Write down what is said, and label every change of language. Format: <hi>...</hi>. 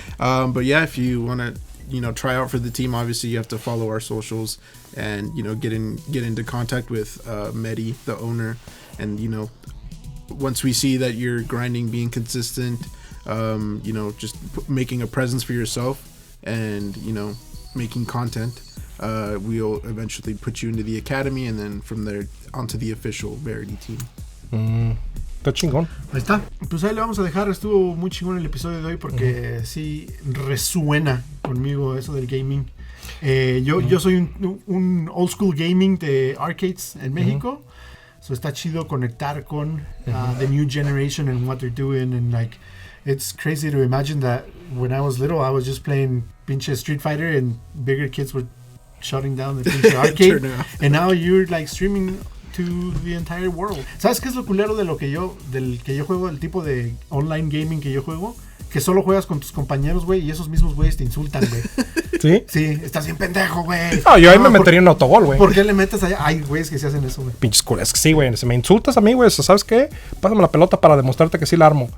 <en>But yeah, if you want to, try out for the team, obviously you have to follow our socials and get into contact with Medi, the owner, and once we see that you're grinding, being consistent, just making a presence for yourself, and making content, we'll eventually put you into the academy, and then from there onto the official Verity team.</en> <es>Está chingón. Ahí está. Pues ahí le vamos a dejar. Estuvo muy chingón el episodio de hoy porque sí resuena conmigo eso del gaming. Yo soy un</es> <en>old school gaming</en> <es>de arcades en México.</es> <en>So</en> <es>está chido</es> <en>conectar con the new generation and what they're doing, and like it's crazy to imagine that when I was little I was just playing pinche Street Fighter and bigger kids were shutting down the pinche arcade and now you're like streaming to the entire world.</en> <es>¿Sabes qué es lo culero del que yo juego, el tipo de online gaming que yo juego? Que solo juegas con tus compañeros, güey, y esos mismos güeyes te insultan, güey. ¿Sí? Sí, estás bien pendejo, güey. No, yo ahí me metería en autogol, güey. ¿Por qué le metes allá? Hay güeyes que se hacen eso, güey. Pinches culas. Que sí, güey. Si me insultas a mí, güey, ¿sabes qué? Pásame la pelota para demostrarte que sí la armo.</es>